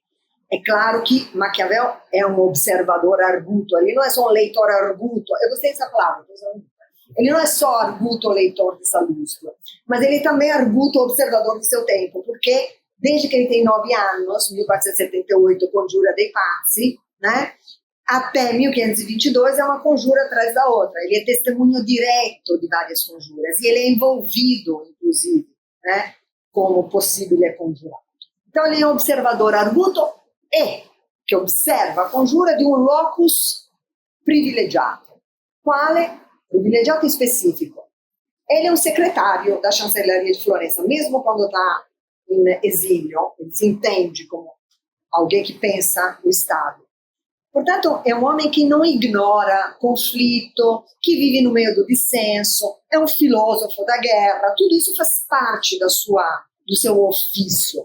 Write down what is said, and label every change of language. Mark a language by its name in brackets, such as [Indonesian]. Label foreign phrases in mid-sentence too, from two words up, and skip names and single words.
[Portuguese] É claro que Maquiavel é um observador arguto, ele não é só um leitor arguto, eu gostei dessa palavra, ele não é só arguto leitor de Salustio, mas ele também é arguto observador do seu tempo, porque desde que ele tem 9 anos, 1478, Conjura dei Pazzi, né, até 1522 é uma conjura atrás da outra. Ele é testemunho direto de várias conjuras e ele é envolvido, inclusive, né, como possível conjurado. Então ele é um observador arguto que observa a conjura de um [Italian] locus privilegiato. Quale? Privilegiato específico. [Portuguese] Ele é um secretário da chancelaria de Florença, mesmo quando está em exílio, ele se entende como alguém que pensa o Estado. Portanto, é um homem que não ignora conflito, que vive no meio do dissenso, é um filósofo da guerra, tudo isso faz parte do seu ofício.